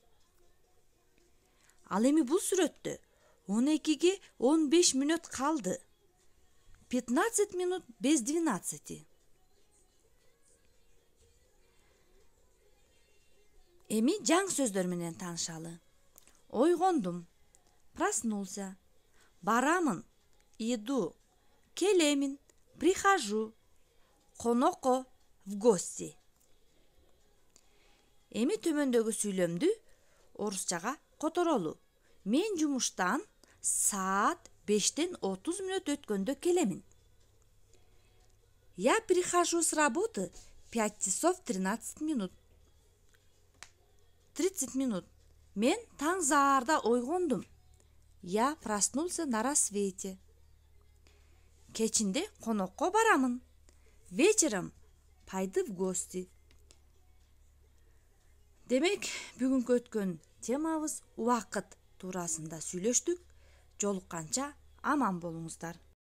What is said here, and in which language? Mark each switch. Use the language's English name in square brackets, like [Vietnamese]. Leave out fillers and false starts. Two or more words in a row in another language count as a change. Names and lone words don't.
[Kyrgyz] Ал эми бул сүрөттө 12ге 15 мүнөт калды. [Russian] 15 минут без 12. [Kyrgyz] Эми жаңы сөздөр менен таанышалы. Ойгондум. [Russian] Проснулся. [Kyrgyz] Барамын. Иду. Келемин. [Russian] Прихожу. Конокко в гости. [Kyrgyz] Эми төмөндөгү сүйлөмдү орусчага которолу. Мен жумуштан саат 5ден 30 мүнөт өткөндө келемин. [Russian] Я прихожу с работы 5 часов 13 минут. 30 минут. [Kyrgyz] Мен таң заарда ойгондум. [Russian] Я проснулся на рассвете. [Kyrgyz] Кечинде конокко барамын. [Russian] Вечером пойду в гости. [Kyrgyz] Демек, бүгүнкү өткөн темабыз убакыт туурасында сүйлөштүк. Жолукканча аман болуңуздар.